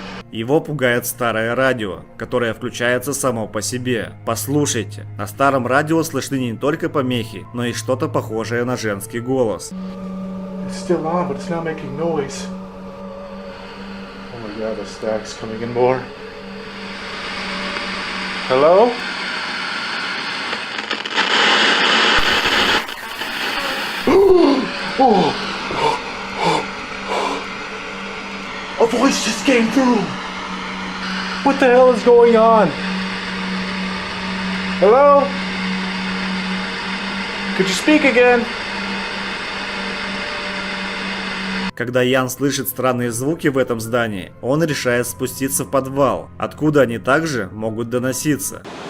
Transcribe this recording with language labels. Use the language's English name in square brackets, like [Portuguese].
[Russian] Его пугает старое радио, которое включается само по себе. Послушайте, на старом радио слышны не только помехи, но и что-то похожее на женский голос. [English] It's still on, but it's not making noise. Oh my god, the stack's coming in more. Hello? Oh. A voice just came through. What the hell is going on? Hello? Could you speak again? [Russian] Когда Ян слышит странные звуки в этом здании, он решает спуститься в подвал, откуда они также могут доноситься.